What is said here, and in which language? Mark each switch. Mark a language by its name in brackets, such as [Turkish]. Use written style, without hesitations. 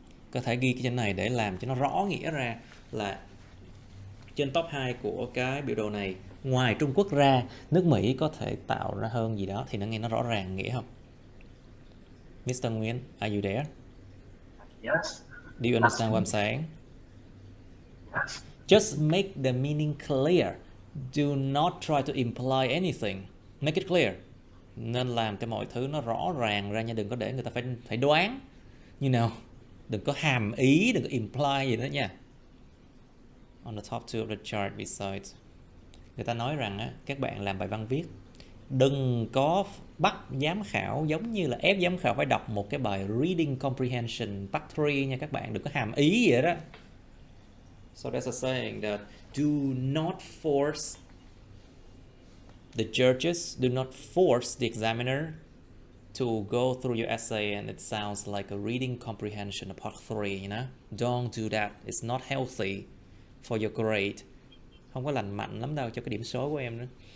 [Vietnamese] Có thể ghi cái trên này để làm cho nó rõ nghĩa ra là trên top 2 của cái biểu đồ này, ngoài Trung Quốc ra, nước Mỹ có thể tạo ra hơn gì đó thì nó nghe nó rõ ràng nghĩa không? [English] Mr. Nguyen, are you there? Yes. Do you understand what I'm saying? Yes. Just make the meaning clear. Do not try to imply anything. Make it clear. [Vietnamese] Nên làm cho mọi thứ nó rõ ràng ra nha, đừng có để người ta phải đoán. You know, đừng có hàm ý, đừng có imply gì nữa nha. [English] On the top 2 of the chart besides. [Vietnamese] Người ta nói rằng á, các bạn làm bài văn viết đừng có bắt giám khảo giống như là ép giám khảo phải đọc một cái bài reading comprehension part 3 nha các bạn, đừng có hàm ý vậy đó. [English] So that's a saying that do not force the judges, do not force the examiner to go through your essay and it sounds like a reading comprehension of part 3, you know? Don't do that. It's not healthy for your grade. [Vietnamese] Không có lành mạnh lắm đâu cho cái điểm số của em nữa.